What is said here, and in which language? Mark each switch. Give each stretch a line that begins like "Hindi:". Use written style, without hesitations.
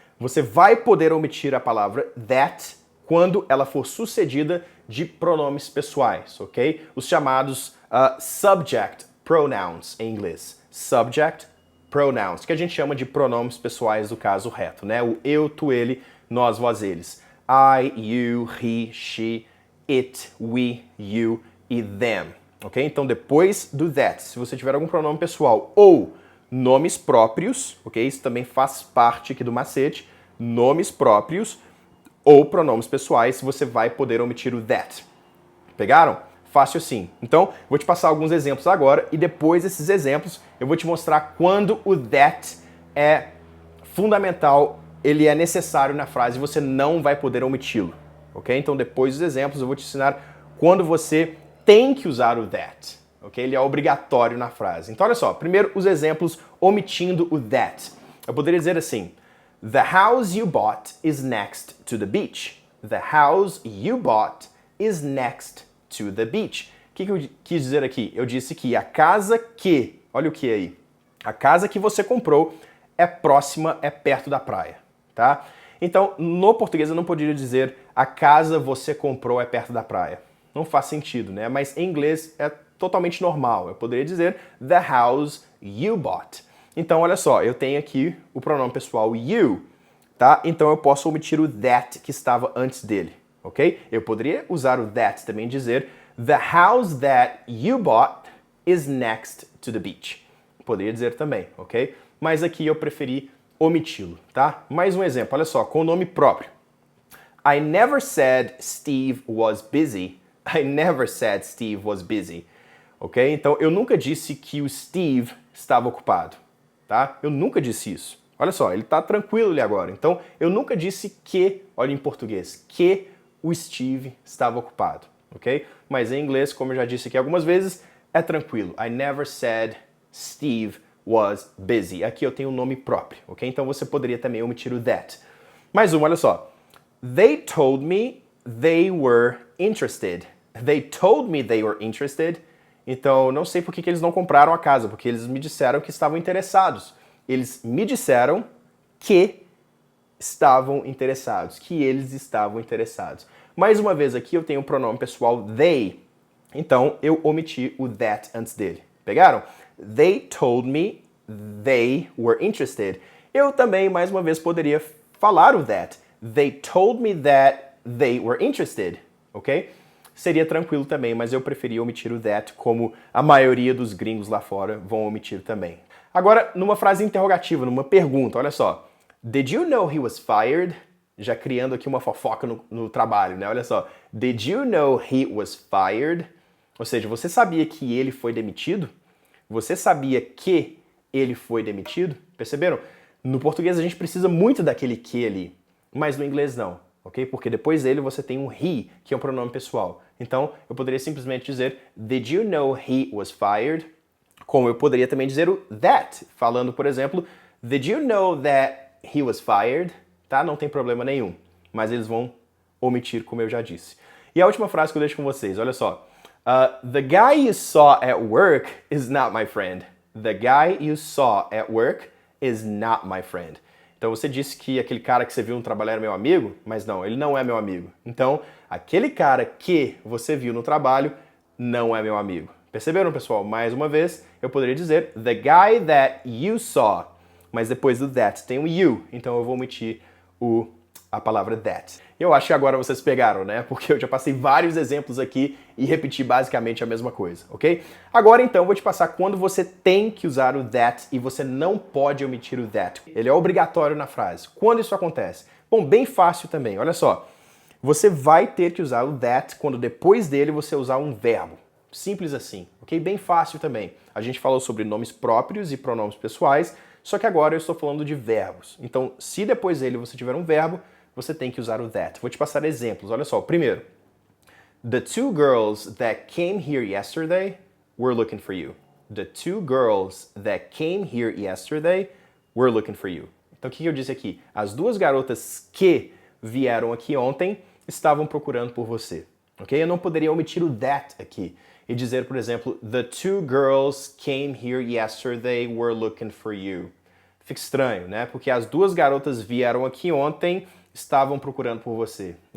Portuguese: Você vai poder omitir a palavra that quando ela for sucedida de pronomes pessoais, ok? Os chamados subject pronouns em inglês. Subject pronouns, que a gente chama de pronomes pessoais do caso reto, né? O eu, tu, ele, nós, vós, eles.
English: I, you, he, she, it, we, you e them, ok?
Portuguese: Então depois do that, se você tiver algum pronome pessoal ou nomes próprios, ok? Isso também faz parte aqui do macete, nomes próprios ou pronomes pessoais, você vai poder omitir o that. Pegaram? Fácil assim. Então, vou te passar alguns exemplos agora e depois desses exemplos eu vou te mostrar quando o that é fundamental, ele é necessário na frase e você não vai poder omiti-lo, ok? Então depois dos exemplos eu vou te ensinar quando você tem que usar o that, ok? Ele é obrigatório na frase. Então olha só, primeiro os exemplos omitindo o that. Eu poderia dizer assim,
English: the house you bought is next to the beach. The house you bought is next to the beach.
Portuguese: O que eu quis dizer aqui? Eu disse que a casa que, olha o que aí, a casa que você comprou é próxima, é perto da praia. Tá? Então, no português eu não poderia dizer a casa você comprou é perto da praia. Não faz sentido, né? Mas em inglês é totalmente normal. Eu poderia dizer
English: the house you bought.
Portuguese: Então, olha só, eu tenho aqui o pronome pessoal you, tá? Então eu posso omitir o that que estava antes dele, ok? Eu poderia usar o that também e dizer
English: the house that you bought is next to the beach.
Portuguese: Poderia dizer também, ok? Mas aqui eu preferi omiti-lo, tá? Mais um exemplo, olha só, com o nome próprio.
English: I never said Steve was busy. I never said Steve was busy. Ok?
Portuguese: Então, eu nunca disse que o Steve estava ocupado, tá? Eu nunca disse isso. Olha só, ele tá tranquilo ali agora. Então, eu nunca disse que, olha em português, que o Steve estava ocupado, ok? Mas em inglês, como eu já disse aqui algumas vezes, é tranquilo.
English: I never said Steve was busy.
Portuguese: Aqui eu tenho um nome próprio, ok? Então você poderia também omitir o that. Mais um, olha só.
English: They told me they were interested. They told me they were interested.
Portuguese: Então, não sei por que eles não compraram a casa, porque eles me disseram que estavam interessados. Eles me disseram que estavam interessados, que eles estavam interessados. Mais uma vez aqui eu tenho o pronome pessoal they, então eu omiti o that antes dele. Pegaram?
English: They told me they were interested.
Portuguese: Eu também, mais uma vez, poderia falar o that.
English: They told me that they were interested, ok?
Portuguese: Seria tranquilo também, mas eu preferi omitir o that, como a maioria dos gringos lá fora vão omitir também. Agora, numa frase interrogativa, numa pergunta, olha só.
English: Did you know he was fired?
Portuguese: Já criando aqui uma fofoca no trabalho, né? Olha só.
English: Did you know he was fired?
Portuguese: Ou seja, você sabia que ele foi demitido? Você sabia que ele foi demitido? Perceberam? No português a gente precisa muito daquele que ali, mas no inglês não, ok? Porque depois dele você tem um he, que é um pronome pessoal. Então, eu poderia simplesmente dizer
English: Did you know he was fired?
Portuguese: Como eu poderia também dizer o that, falando, por exemplo,
English: Did you know that he was fired?
Portuguese: Tá? Não tem problema nenhum. Mas eles vão omitir, como eu já disse. E a última frase que eu deixo com vocês, olha só.
English: The guy you saw at work is not my friend. The guy you saw at work is not my friend.
Portuguese: Então você disse que aquele cara que você viu no trabalho era meu amigo, mas não, ele não é meu amigo. Então, aquele cara que você viu no trabalho não é meu amigo. Perceberam, pessoal? Mais uma vez, eu poderia dizer
English: the guy that you saw,
Portuguese: mas depois do that tem o you, então eu vou omitir a palavra that. Eu acho que agora vocês pegaram, né? Porque eu já passei vários exemplos aqui e repeti basicamente a mesma coisa, ok? Agora então eu vou te passar quando você tem que usar o that e você não pode omitir o that. Ele é obrigatório na frase. Quando isso acontece? Bom, bem fácil também, olha só. Você vai ter que usar o that quando depois dele você usar um verbo. Simples assim, ok? Bem fácil também. A gente falou sobre nomes próprios e pronomes pessoais, só que agora eu estou falando de verbos. Então, se depois dele você tiver um verbo, você tem que usar o that. Vou te passar exemplos. Olha só, primeiro.
English: The two girls that came here yesterday were looking for you. The two girls that came here yesterday were looking for you.
Portuguese: Então, o que eu disse aqui? As duas garotas que vieram aqui ontem estavam procurando por você. Ok? Eu não poderia omitir o that aqui e dizer, por exemplo,
English: the two girls came here yesterday were looking for you.
Portuguese: Fica estranho, né? Porque as duas garotas vieram aqui ontem, estavam procurando por você.